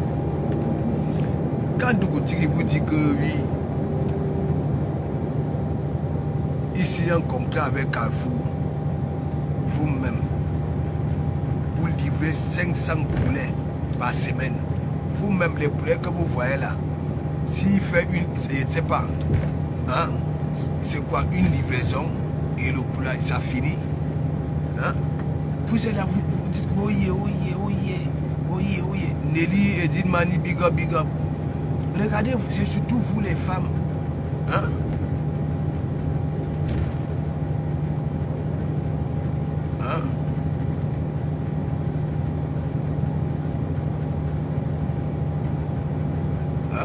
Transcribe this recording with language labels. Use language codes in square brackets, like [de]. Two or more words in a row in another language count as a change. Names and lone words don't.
[fr] Quand Dougoutigui vous dit que oui, ici un contrat avec Carrefour, vous-même, vous livrez 500 poulets par semaine. Vous-même, les poulets que vous voyez là, s'il fait une, je ne sais pas, hein, c'est quoi, une livraison et le poulet, ça finit. Hein? Vous êtes là, vous dites, oye, oye, oye, oye, oye. Nelly, Edith Mani, [en] big up, big up. [fr] Regardez, c'est surtout vous les femmes. Hein? Hein? Hein?